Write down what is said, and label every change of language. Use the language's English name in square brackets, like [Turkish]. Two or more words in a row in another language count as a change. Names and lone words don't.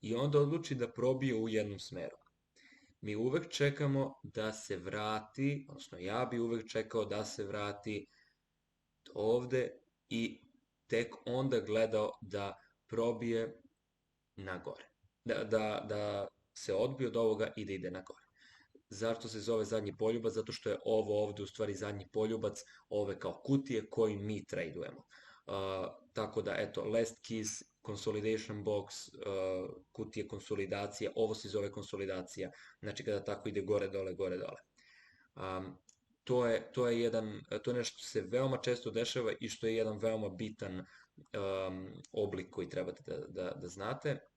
[Serbian] i onda odluči da probije u jednom smeru. Mi uvek čekamo da se vrati, odnosno ja bi uvek čekao da se vrati ovde i tek onda gledao da probije na gore. Da se odbije od ovoga i da ide na gore. Zašto se zove zadnji poljubac? Zato što je ovo ovde u stvari zadnji poljubac ove kao kutije koji mi tradujemo. Tako da, eto, [English] last kiss, consolidation box, [Serbian] kutije konsolidacije, ovo se zove konsolidacija, znači kada tako ide gore, dole, gore, dole. To je nešto što se veoma često dešava i što je jedan veoma bitan oblik koji trebate da znate.